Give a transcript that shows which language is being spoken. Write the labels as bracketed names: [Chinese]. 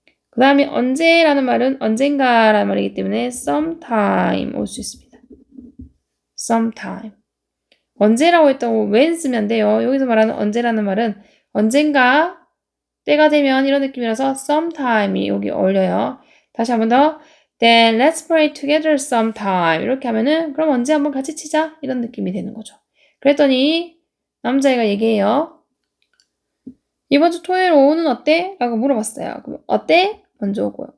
[Korean] 그 다음에 언제라는 말은 언젠가라는 말이기 때문에 sometime 올 수 있습니다. sometime. 언제라고 했다고 when 쓰면 안 돼요. 여기서 말하는 언제라는 말은 언젠가 때가 되면 이런 느낌이라서 sometime이 여기 어울려요. 다시 한 번 더. [English] Then let's play together sometime. [Korean] 이렇게 하면은 그럼 언제 한번 같이 치자 이런 느낌이 되는 거죠. 그랬더니 남자애가 얘기해요. 이번 주 토요일 오후는 어때? 라고 물어봤어요. 그럼 어때? 먼저 오고요.